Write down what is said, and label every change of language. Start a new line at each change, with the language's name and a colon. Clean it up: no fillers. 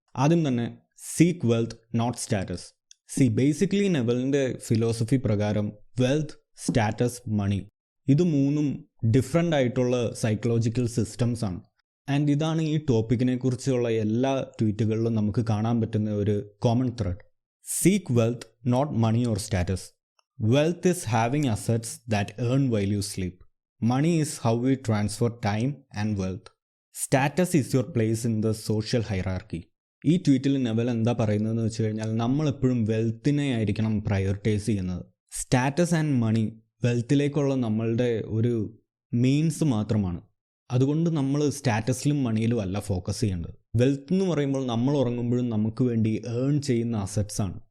Malayalam: ആദ്യം തന്നെ
English: Seek wealth not status.
Malayalam: Basically നെവലിൻ്റെ philosophy പ്രകാരം വെൽത്ത്, സ്റ്റാറ്റസ്, മണി ഇത് മൂന്നും ഡിഫറെൻ്റ് ആയിട്ടുള്ള സൈക്കോളജിക്കൽ സിസ്റ്റംസ് ആണ്. ആൻഡ് ഇതാണ് ഈ ടോപ്പിക്കിനെ കുറിച്ചുള്ള എല്ലാ ട്വീറ്റുകളിലും നമുക്ക് കാണാൻ പറ്റുന്ന ഒരു common thread.
English: Seek wealth not money or status. Wealth is having assets that earn while you sleep. Money is how we transfer time and wealth. Status is your place in the social hierarchy.
Malayalam: ഈ ട്വീറ്റിൽ naval എന്താ പറയുന്നതെന്ന് വെച്ച് കഴിഞ്ഞാൽ നമ്മളെപ്പോഴും വെൽത്തിനെ ആയിരിക്കണം prioritise ചെയ്യുന്നത്. Status and money വെൽത്തിലേക്കുള്ള നമ്മളുടെ ഒരു മീൻസ് മാത്രമാണ്. അതുകൊണ്ട് നമ്മൾ സ്റ്റാറ്റസിലും മണിയിലും അല്ല ഫോക്കസ് ചെയ്യേണ്ടത്. വെൽത്ത് എന്ന് പറയുമ്പോൾ നമ്മൾ ഉറങ്ങുമ്പോഴും നമുക്ക് വേണ്ടി ഏൺ ചെയ്യുന്ന അസറ്റ്സ് ആണ്.